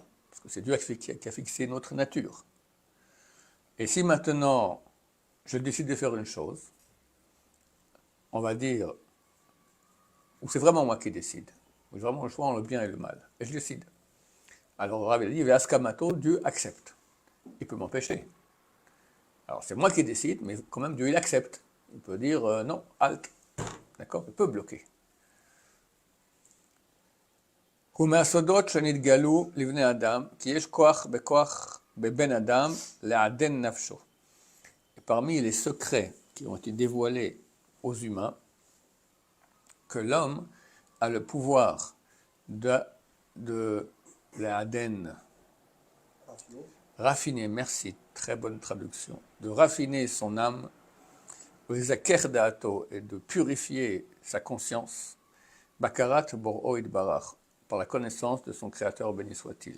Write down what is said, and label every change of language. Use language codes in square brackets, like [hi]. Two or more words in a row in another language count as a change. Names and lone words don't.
[fr] Parce que c'est Dieu qui a fixé notre nature. Et si maintenant je décide de faire une chose, on va dire, ou c'est vraiment moi qui décide, ou j'ai vraiment le choix entre le bien et le mal, et je décide. Alors le Rav dit, Ve'askamato, Dieu accepte. Il peut m'empêcher. Alors c'est moi qui décide, mais quand même Dieu il accepte. Il peut dire non, halt. D'accord? Il peut bloquer. [he] ומהסודות שנתגלו לבני אדם, כי יש בכוח בבן אדם לעדן נפשו. [fr] Et parmi les secrets qui ont été dévoilés aux humains, que l'homme a le pouvoir de l'Aden, raffiner, merci, très bonne traduction, de raffiner son âme, et de purifier sa conscience, [he] בהכרת בוראו יתברך, [fr] par la connaissance de son Créateur, béni soit-il.